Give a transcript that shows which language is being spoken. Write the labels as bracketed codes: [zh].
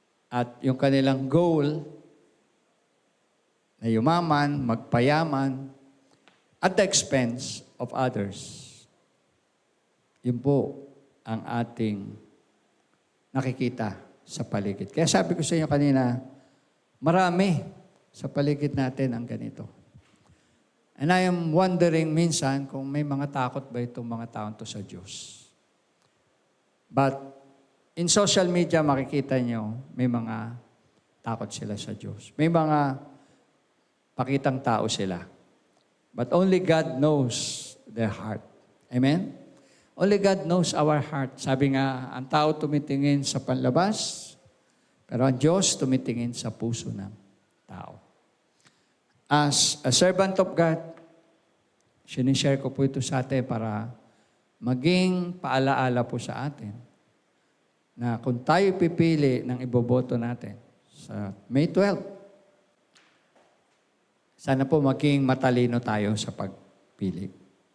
[tl] At yung kanilang goal na yumaman, magpayaman, [en] at the expense of others. [tl] Yun po ang ating nakikita sa paligid. Kaya sabi ko sa inyo kanina, marami sa paligid natin ang ganito. [en] And I am wondering [tl] minsan kung may mga takot ba itong mga taon to sa Diyos. [en] But in social media, [tl] makikita nyo, may mga takot sila sa Diyos. May mga pakitang tao sila. [en] But only God knows their heart. Amen? Only God knows our heart. [tl] Sabi nga, ang tao tumitingin sa panlabas, pero ang Diyos tumitingin sa puso ng tao. [en] As a servant of God, [tl] sinishare ko po ito sa atin para maging paalaala po sa atin na kung tayo pipili ng iboboto natin sa May 12, sana po maging matalino tayo sa pagpili.